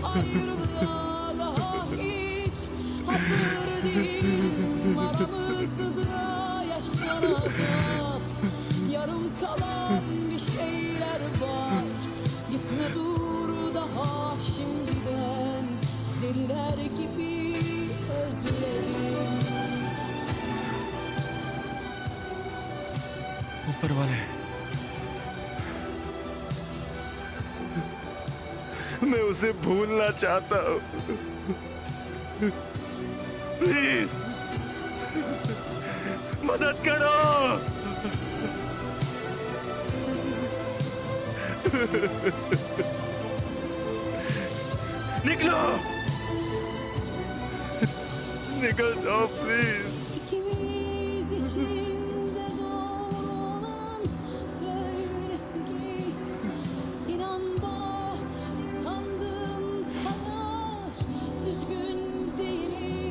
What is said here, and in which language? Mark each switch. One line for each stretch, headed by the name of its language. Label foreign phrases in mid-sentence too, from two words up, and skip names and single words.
Turkish: Ayrılığa daha hiç hazır değilim. Aramızda yaşanacak yarım kalan bir şeyler var. Gitme dur daha şimdiden. Deliler gibi özledim.
Hindi: ऊपर वाले, मैं उसे भूलना चाहता हूँ। प्लीज मदद करो। निकलो, निकल जाओ प्लीज।
Turkish: İkimiz için de doğru olan böylesi git. İnan bana sandığım kadar üzgün değilim.